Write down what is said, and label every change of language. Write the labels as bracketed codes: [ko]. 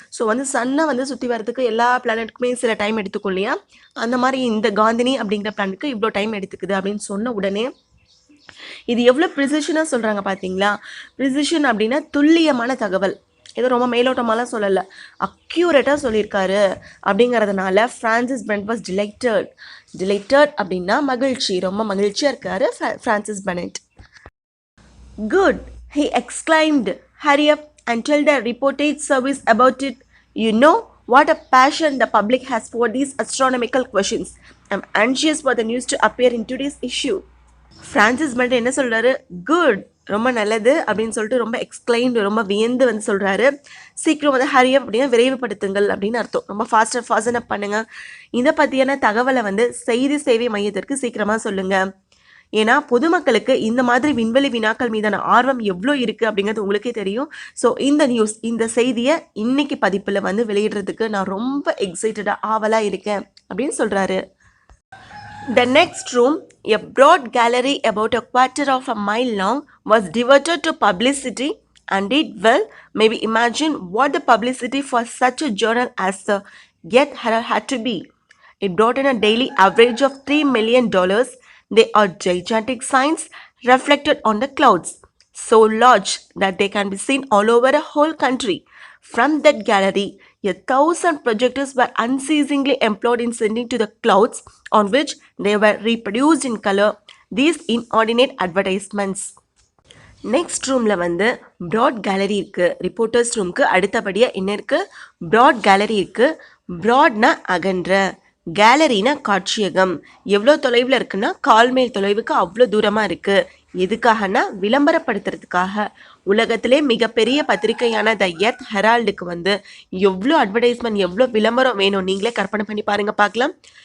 [ta] So வந்து சன்னை வந்து சுற்றி வரதுக்கு எல்லா பிளானட்டுக்குமே சில டைம் எடுத்துக்கும் இல்லையா, அந்த மாதிரி இந்த காந்தினி அப்படிங்கிற பிளானட்டுக்கு இவ்வளோ டைம் எடுத்துக்குது அப்படின்னு சொன்ன உடனே இது எவ்வளோ ப்ரிசிஷனாக சொல்கிறாங்க பார்த்தீங்களா. ப்ரிசிஷன் அப்படின்னா துல்லியமான தகவல், ஏதோ ரொம்ப மேலோட்டமாலாம் சொல்லலை, அக்யூரேட்டாக சொல்லியிருக்காரு. அப்படிங்கிறதுனால ஃப்ரான்சிஸ் பெனட் வாஸ் டிலைட்டட் அப்படின்னா மகிழ்ச்சி, ரொம்ப மகிழ்ச்சியாக இருக்காரு Francis Bennett. [en] Good, he exclaimed. Hurry up and tell the reportage service about it. You know what a passion the public has for these astronomical questions. I'm anxious for the news to appear in today's issue. [ta] Francis Bennett என்ன சொல்கிறாரு, good, ரொம்ப நல்லது அப்படின்னு சொல்லிட்டு ரொம்ப explained, ரொம்ப வியந்து வந்து சொல்கிறாரு. சீக்கிரம் வந்து ஹரி அப் அப்படின்னா விரைவுபடுத்துங்கள் அப்படின்னு அர்த்தம். ரொம்ப ஃபாஸ்டன் அப் பண்ணுங்கள். இதை பற்றியான தகவலை வந்து செய்தி சேவை மையத்திற்கு சீக்கிரமாக சொல்லுங்கள். ஏன்னா பொதுமக்களுக்கு இந்த மாதிரி விண்வெளி வினாக்கள் மீதான ஆர்வம் எவ்வளோ இருக்குது அப்படிங்கிறது உங்களுக்கே தெரியும். ஸோ இந்த செய்தியை இன்னைக்கு பதிப்பில் வந்து வெளியிடுறதுக்கு நான் ரொம்ப எக்ஸைட்டடாக ஆவலாக இருக்கேன் அப்படின்னு சொல்கிறாரு. [en] The next room, a broad gallery about a quarter of a mile long, was devoted to publicity and did well. Maybe imagine what the publicity for such a journal as the Get Herald had to be. It brought in a daily average of $3 million. They are gigantic signs reflected on the clouds, so large that they can be seen all over a whole country. From that gallery, 1,000 projectors were unceasingly employed in sending to the clouds, on which they were reproduced in color, these inordinate advertisements. [ta] Next ரூமில் வந்து broad gallery இருக்குது. Reporters ரூமுக்கு அடுத்தபடியாக என்ன இருக்குது, broad gallery இருக்குது. ப்ராட்னா அகன்ற, கேலரினா காட்சியகம். எவ்வளோ தொலைவில் இருக்குன்னா கால்மைல் தொலைவுக்கு அவ்வளோ தூரமாக இருக்குது. எதுக்காகனா விளம்பரப்படுத்துறதுக்காக. உலகத்திலே மிகப்பெரிய பத்திரிகையான த எர்த் ஹெரால்டுக்கு வந்து எவ்வளோ அட்வர்டைஸ்மெண்ட், எவ்வளோ விளம்பரம் வேணும் நீங்களே கற்பனை பண்ணி பாருங்கள் பார்க்கலாம்.